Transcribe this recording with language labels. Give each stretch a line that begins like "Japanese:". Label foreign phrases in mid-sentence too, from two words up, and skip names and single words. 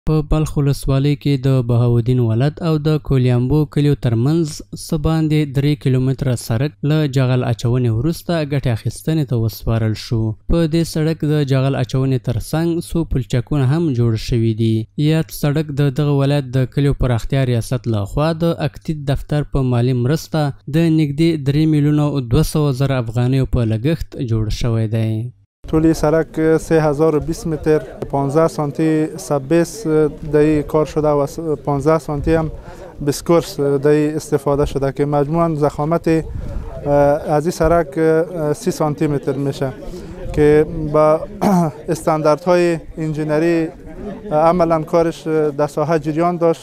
Pashto: په بلخ ولسوالۍ کې د بهاودین ولد او د کولیامبو کلیو ترمنځ څه باندې 3 کیلومتره سړک له جغل اچونې وروسته ګټې اخیستنې ته وسپارل شو. په دې سړک د جغل اچونې ترڅنګ څو پلچکونه هم جوړ شوي دي. یاد سړک د دغه ولایت د کلیو پراختیا ریاست لخوا د اکتید دفتر په مالي مرسته د نږدې 3,200,000 افغانیو په لګښت جوړ شوی دی.
Persian: طول سرک 3020 متر 15 سانتی سبیس دایی کار شده و 15 سانتی هم بسکورس دایی استفاده شده که مجموعاً ضخامت از این سرک 30 سانتی متر میشه که با استانداردهای انجینری عملاً کارش در ساحه جریان داشت.